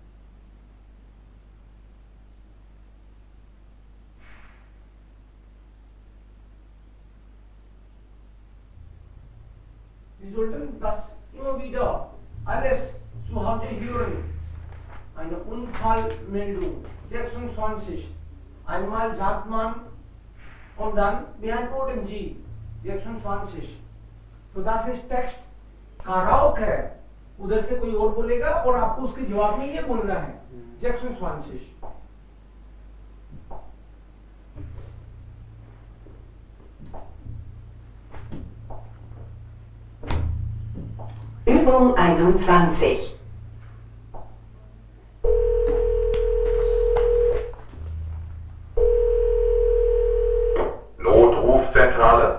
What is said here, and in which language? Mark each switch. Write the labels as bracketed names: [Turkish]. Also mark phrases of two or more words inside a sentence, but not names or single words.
[German] Sie sollten das immer wieder alles zu Hause hören. Eine Unfallmeldung 26. Einmal sagt man und dann beantworten Sie 26. [Hindi] तो [German] das ist [English] text karaoke [Hindi] उधर से कोई और बोलेगा और आपको उसके जवाब में ये बोलना है 26. [German] Übung 21. Notrufzentrale.